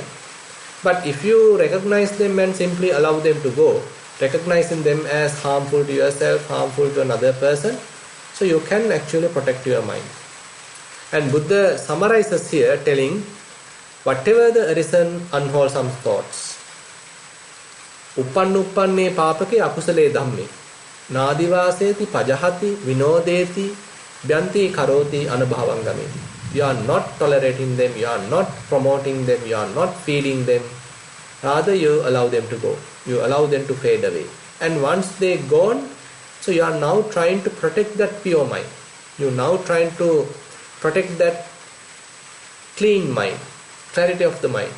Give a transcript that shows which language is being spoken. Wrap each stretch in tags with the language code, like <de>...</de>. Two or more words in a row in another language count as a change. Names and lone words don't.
<en>But if you recognize them and simply allow them to go, recognizing them as harmful to yourself, harmful to another person, so you can actually protect your mind. And Buddha summarizes here telling, whatever the arisen unwholesome thoughts,</en> <pi>uppanne papake akusale dhamme, nadivaseti pajahati vinodeti byanti karoti anubhavangameti.</pi> <en>You are not tolerating them, you are not promoting them, you are not feeding them. Rather, you allow them to go. You allow them to fade away. And once they gone, so you are now trying to protect that pure mind. You are now trying to protect that clean mind, clarity of the mind.</en>